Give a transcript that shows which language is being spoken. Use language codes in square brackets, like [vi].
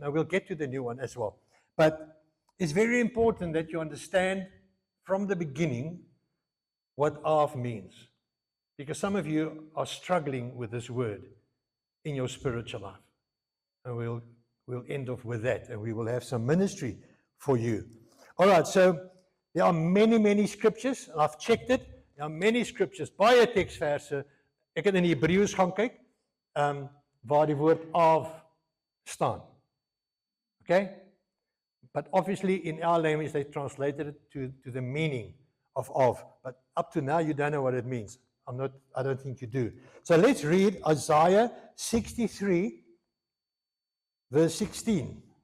[en] Now we'll get to the new one as well. But it's very important that you understand from the beginning what of means, because some of you are struggling with this word in your spiritual life. And we'll end off with that, and we will have some ministry for you. All right, so there are many, many scriptures, and I've checked it. There are many scriptures, [af] baie teksverse. Ek het in die Hebreëus gaan kyk, waar die woord of staan. [en] Okay? But obviously in our language they translated it to the meaning of. But up to now you don't know what it means. I don't think you do. So let's read Isaiah 63, verse 16.